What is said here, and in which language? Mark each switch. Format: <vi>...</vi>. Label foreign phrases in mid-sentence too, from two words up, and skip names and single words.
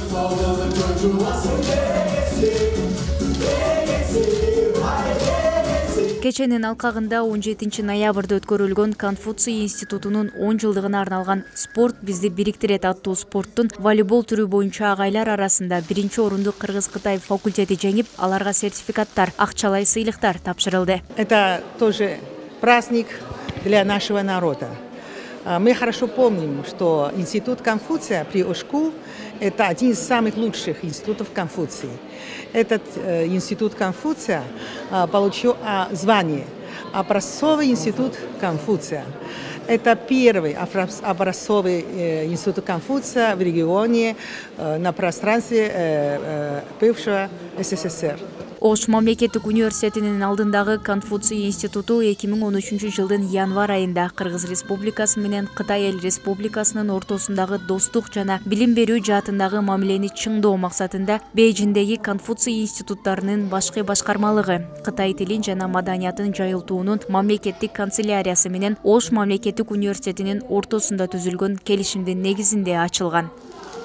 <ky>Кеченин алкагында 17 ноябрда өткөрүлгөн Конфуций институтунун 10 жылдыгына арналган «Спорт бизди бириктирет» аттуу спорттун волейбол түрү боюнча агайлар арасында 1-орунду Кыргыз-Кытай факультети жеңип, аларга сертификаттар, акчалай сыйлыктар тапшырылды.</ky> <ru>Это тоже праздник для нашего народа. Мы хорошо помним, что институт Конфуция при Ошку – это один из самых лучших институтов Конфуции. Этот институт Конфуция получил звание «Образцовый институт Конфуция». Это первый образцовый институт Конфуция в регионе на пространстве бывшего СССР.</ru> <ky>Ош мамлекеттик университетинин алдындагы Конфуций институту 2013 жылдын январь айында Кыргыз Республикасы менен Кытай Эл Республикасынын ортосундагы достук жана билим берүү жаатындагы мамилени чыңдоо максатында Бейжиңдеги Конфуций институттарынын башкы башкармалыгы, Кытай тилин жана маданиятын жайылтуунун мамлекеттик канцеляриясы менен Ош мамлекеттик университетинин ортосунда түзүлгөн келишимдин негизинде ачылган.</ky>